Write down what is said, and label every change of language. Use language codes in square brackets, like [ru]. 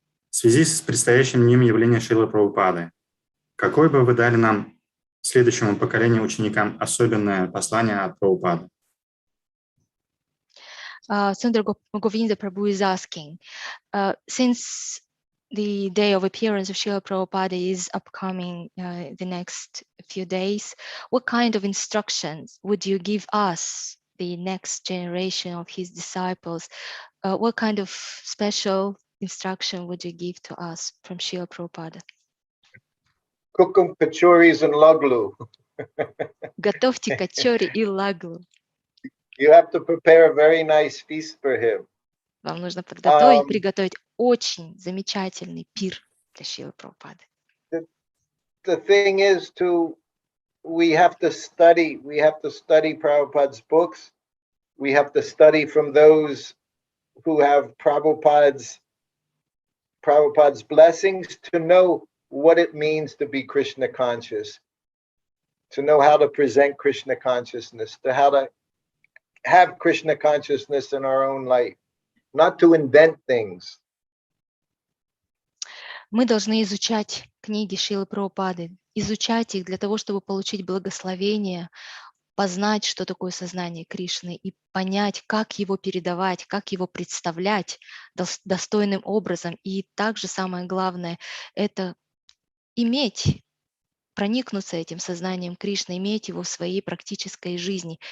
[ru] В связи с предстоящим днем явления Шрилы Прабхупады, какой бы вы дали нам, следующему поколению ученикам, особенное послание от Прабхупады? [en] Sundar Govinda Prabhu is asking, since the day of appearance of Srila Prabhupada is upcoming the next few days, what kind of instructions would you give us, the next generation of his disciples? What kind of special instruction would you give to us from Srila Prabhupada? Kukum, kachoris, and laglu. [ru] Готовьте качори и лаглу. [en] You have to prepare a very nice feast for him. [ru] Вам нужно подготовить, приготовить очень замечательный пир для Шрилы Прабхупады. [en] The thing is we have to study Prabhupada's books. We have to study from those who have Prabhupada's blessings to know what it means to be Krishna conscious, to know how to present Krishna consciousness, to how to have Krishna consciousness in our own life, not to invent things. [ru] Мы должны изучать книги Шрилы Прабхупады, изучать их для того, чтобы получить благословение, познать, что такое сознание Кришны, и понять, как его передавать, как его представлять достойным образом. И также самое главное – это проникнуться этим сознанием Кришны, иметь его в своей практической жизни.